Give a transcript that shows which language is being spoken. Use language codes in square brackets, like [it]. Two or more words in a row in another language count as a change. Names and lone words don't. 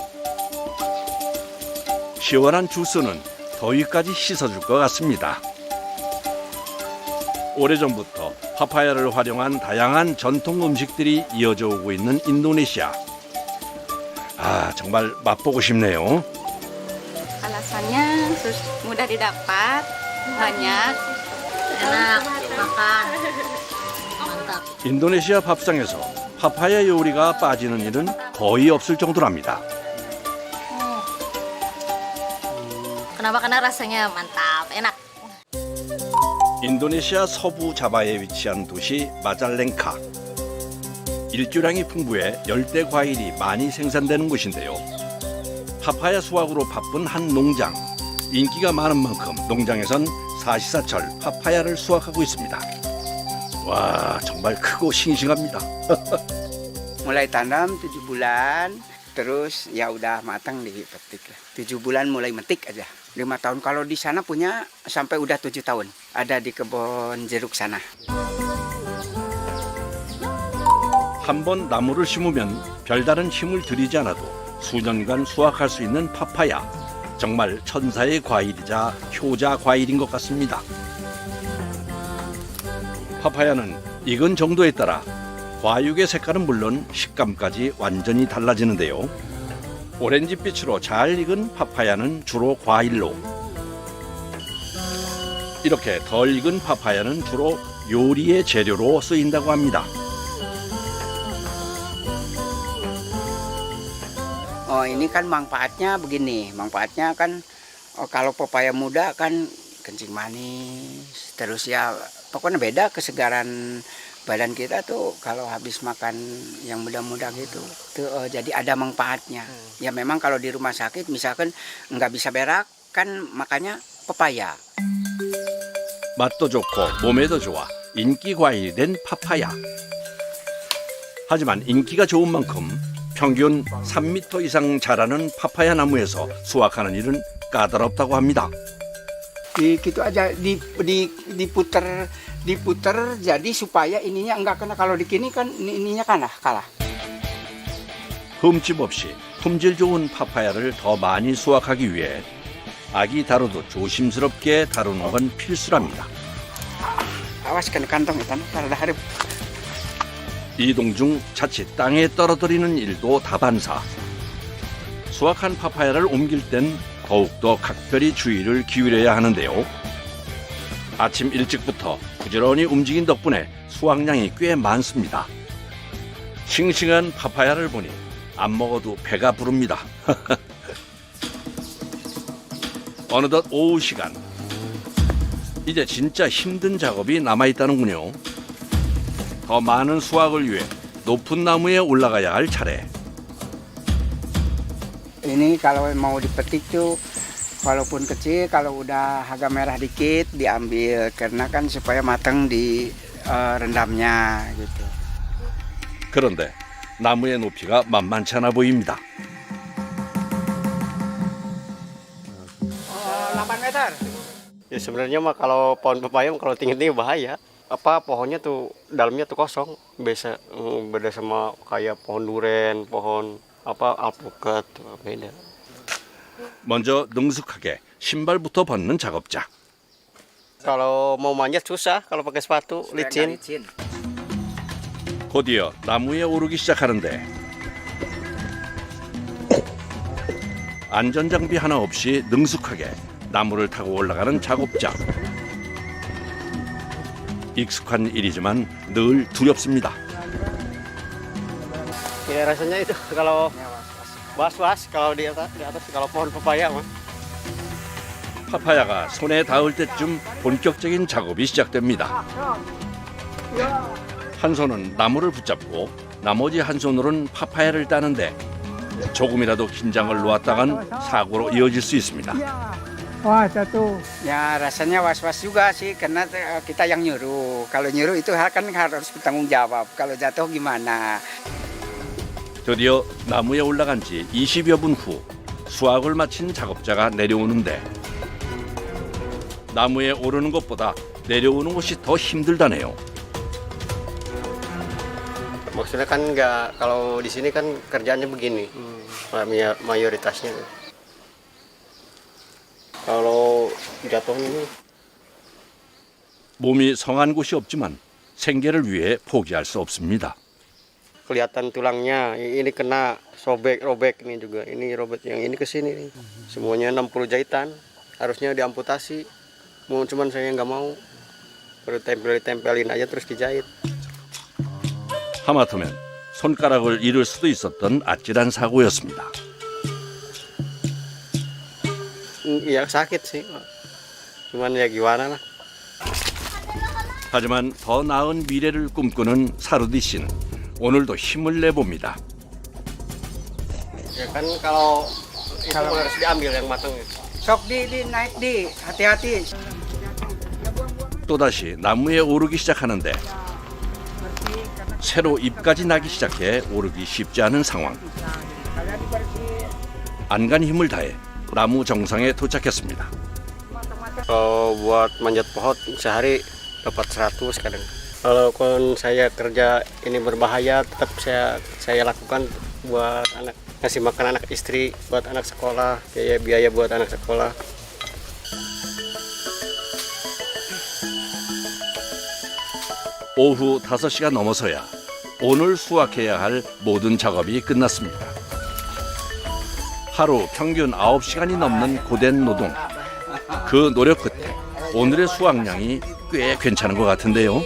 [ko] 시원한 주스는 더위까지 씻어줄 것 같습니다. 오래전부터 파파야를 활용한 다양한 전통 음식들이 이어져 오고 있는 인도네시아. 정말 맛보고 싶네요. [id] Alasannya mudah didapat, banyak, enak, makan, mantap. [ko] 인도네시아 밥상에서 파파야 요리가 빠지는 일은 거의 없을 정도랍니다. [id] Kenapa? Karena rasanya mantap, enak. [ko] 인도네시아 서부 자바에 위치한 도시 마잘랭카. 일조량이 풍부해 열대 과일이 많이 생산되는 곳인데요. 파파야 수확으로 바쁜 한 농장. 인기가 많은 만큼 농장에선 사시사철 파파야를 수확하고 있습니다. 와, 정말 크고 싱싱합니다. [id] Mulai tanam 7 bulan, terus ya udah matang dipetik. 7 bulan mulai metik aja. 5 tahun kalau di sana punya sampai udah 7 tahun. Ada di kebun jeruk sana. [ko] 한 번 나무를 심으면 별다른 힘을 들이지 않아도 수년간 수확할 수 있는 파파야. 정말 천사의 과일이자 효자 과일인 것 같습니다. 파파야는 익은 정도에 따라 과육의 색깔은 물론 식감까지 완전히 달라지는데요. 오렌지빛으로 잘 익은 파파야는 주로 과일로, 이렇게 덜 익은 파파야는 주로 요리의 재료로 쓰인다고 합니다. [id] Oh ini kan manfaatnya begini, manfaatnya kan kalau pepaya muda kan kencing manis, terus ya pokoknya beda kesegaran badan kita tuh kalau habis makan yang muda-muda gitu tuh jadi ada manfaatnya. Ya memang kalau di rumah sakit misalkan nggak bisa berak kan makanya pepaya. [ko] 맛도 좋고 몸에도 좋아 인기 과일이 된 파파야. 하지만 인기가 좋은 만큼 평균 3m 이상 자라는 파파야 나무에서 수확하는 일은 까다롭다고 합니다. [id] Gitu aja diputer jadi supaya ininya enggak kena, kalau di kini kan ininya kalah. [ko] 흠집 없이 품질 좋은 파파야를 더 많이 수확하기 위해 아기 다루도 조심스럽게 다루는 건 필수랍니다. [id] Awas kena kantong itu, karena harap. [ko] 이동 중 자칫 땅에 떨어뜨리는 일도 다반사. 수확한 파파야를 옮길 땐 더욱더 각별히 주의를 기울여야 하는데요. 아침 일찍부터 부지런히 움직인 덕분에 수확량이 꽤 많습니다. 싱싱한 파파야를 보니 안 먹어도 배가 부릅니다. 어느덧 오후 시간. 이제 진짜 힘든 작업이 남아있다는군요. 더 많은 수확을 위해 높은 나무에 올라가야 할 차례. [id] Ini kalau mau dipetik tuh walaupun kecil, kalau udah agak merah dikit diambil karena kan supaya matang di rendamnya gitu. [ko] 그런데 나무의 높이가 만만치 않아 보입니다. 8 meter. [id] Ya sebenarnya mah kalau pohon pepaya kalau tinggi-tinggi bahaya. Apa pohonnya tuh dalamnya tuh kosong. Biasa beda sama kayak pohon duren, pohon apa alpukat beda. [ko] 먼저 능숙하게 신발부터 벗는 작업자. [id] Kalau mau manjat susah kalau pakai sepatu licin. [ko] 곧이어 나무에 오르기 시작하는데 안전장비 하나 없이 능숙하게 나무를 타고 올라가는 작업자. 익숙한 일이지만 늘 두렵습니다. [id] Ya rasanya itu kalau was-was kalau di atas kalau pohon pepaya mah. [ko] 파파야가 손에 닿을 때쯤 본격적인 작업이 시작됩니다. 한 손은 나무를 붙잡고 나머지 한 손으로는 파파야를 따는데 조금이라도 긴장을 놓았다간 사고로 이어질 수 있습니다. [id] Ya rasanya was-was juga sih karena kita yang nyuruh. Kalau nyuruh itu kan harus bertanggung jawab. Kalau jatuh gimana? [ko] 드디어 나무에 올라간 지 20여 분 후 수확을 마친 작업자가 내려오는데 나무에 오르는 것보다 내려오는 것이 더 힘들다네요. [id] Maksudnya kan nggak kalau di sini kan kerjaannya begini. Mayoritasnya. Kalau jatuh ini [ko] 몸이 성한 곳이 없지만 생계를 위해 포기할 수 없습니다. [id] kelihatan tulangnya, ini kena robek ini juga, ini robek yang ini ke sini nih. Semuanya 60 jahitan, harusnya diamputasi. Cuman saya nggak mau, baru tempelin aja terus dijahit. [ko] 하마터면 손가락을 잃을 수도 있었던 아찔한 사고였습니다. [id] Iya sakit sih, cuman ya gimana lah. [ko] 하지만 더 나은 미래를 꿈꾸는 사루디 씨는 오늘도 힘을 내봅니다. [id] Ya kan kalau itu harus diambil yang matang. Sok naik di, hati-hati. [ko] 또다시 나무에 오르기 시작하는데 새로 잎까지 나기 시작해 오르기 쉽지 않은 상황. 안간 힘을 다해 나무 정상에 도착했습니다. [id] Kalau buat manjat pohon sehari dapat 100 kadang. Kalau saya kerja ini berbahaya, tetap saya lakukan buat anak, ngasih makan anak istri, buat anak sekolah, biaya buat anak sekolah. [ko] 오후 5시가 넘어서야 오늘 수확해야 할 모든 작업이 끝났습니다. 하루 평균 9시간이 넘는 고된 노동. 그 노력 끝에 오늘의 수확량이 꽤 괜찮은 것 같은데요.